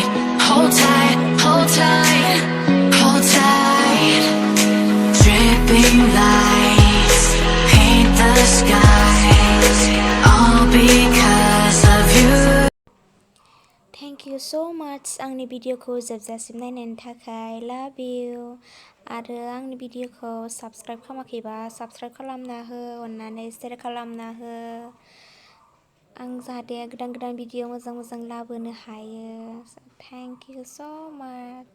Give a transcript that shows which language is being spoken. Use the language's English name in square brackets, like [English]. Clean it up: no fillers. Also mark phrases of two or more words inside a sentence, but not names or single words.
[English] Hold tight, hold tight, hold tight. Dripping lights paint the skies, all because of you. Thank you so much [Bodo] आंनि भिडिअखौ जोबजासिम नायनायनि थाखाय। [English] love you. [Bodo] आरो आंनि भिडिअखौ साबस्क्राइब खालामाखैबा साबस्क्राइब खालामना हो, अननानै शेयार खालामना हो। आं जाहाथे गोदान गोदान भिडिअ मोजां मोजां लाबोनो हायो। [English] thank you so much.